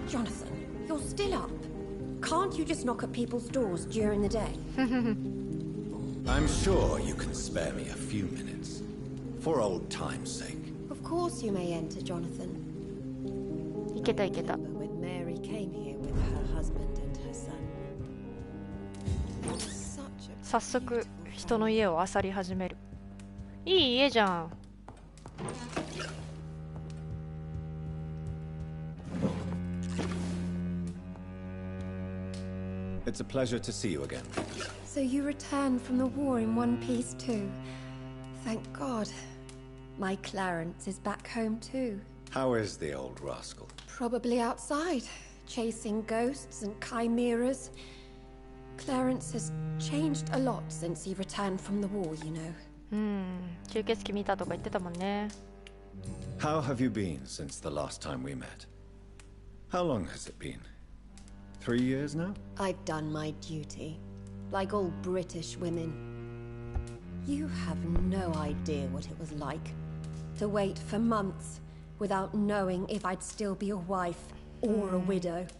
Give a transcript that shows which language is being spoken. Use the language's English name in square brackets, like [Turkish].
[English] Jonathan, you're still up. Can't you just knock at people's doors during the day? I'm sure you can spare me a few minutes. For old time's sake. Of course you may enter, Jonathan. [Japanese] いけたいけた。 [English] Remember when Mary came here with her husband and her son? Such a [Japanese] 早速人の家を漁り始める。いい家じゃん。 [English] It's a pleasure to see you again. So you returned from the war in one piece too. Thank God. My Clarence is back home too. How is the old rascal? Probably outside, chasing ghosts and chimeras. Clarence has changed a lot since he returned from the war, you know. [Japanese] 吸血鬼見たとか言ってたもんね。 [English] How have you been since the last time we met? How long has it been? 3 years now? I've done my duty, like all British women. You have no idea what it was like to wait for months without knowing if I'd still be a wife or a widow.